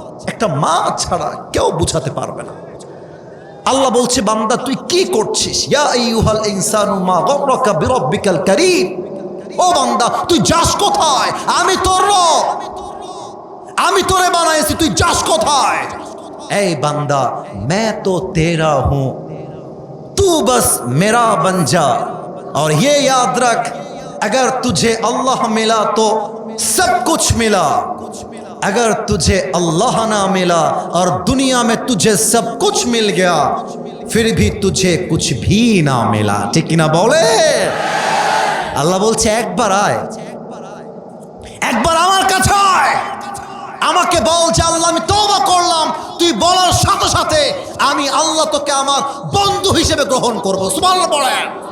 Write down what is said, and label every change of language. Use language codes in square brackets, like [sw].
[bn] একটা মা ছাড়া কেউ বুঝাতে পারবে না। আল্লাহ বলছে, বান্দা তুই কি করছিস? [ar] ইয়া আইয়ুহাল ইনসানু মা গররাকা বিরাব্বিকাল কারীম। [bn] ও বান্দা, তুই যাস কোথায়? আমি তোর রব, আমি তোরে বানাইছি, তুই যাস কোথায়? এই বান্দা, [hi] मैं तो तेरा हूं, तू बस मेरा बन जा। और ये याद रख, अगर तुझे अल्लाह मिला तो सब कुछ मिला, अगर तुझे अल्लाह ना मिला और दुनिया में तुझे सब कुछ मिल गया फिर भी तुझे कुछ भी ना मिला। ठीक ना बोले? [bn] আল্লাহ বলছে, একবার আয়, একবার আমার কাছে আয়, আমাকে বল যে আল্লাহ আমি তওবা করলাম। তুই বলার সাথে সাথে আমি আল্লাহ তোকে আমার বন্ধু হিসেবে গ্রহণ করবো। সুবহানাল্লাহ বলেন।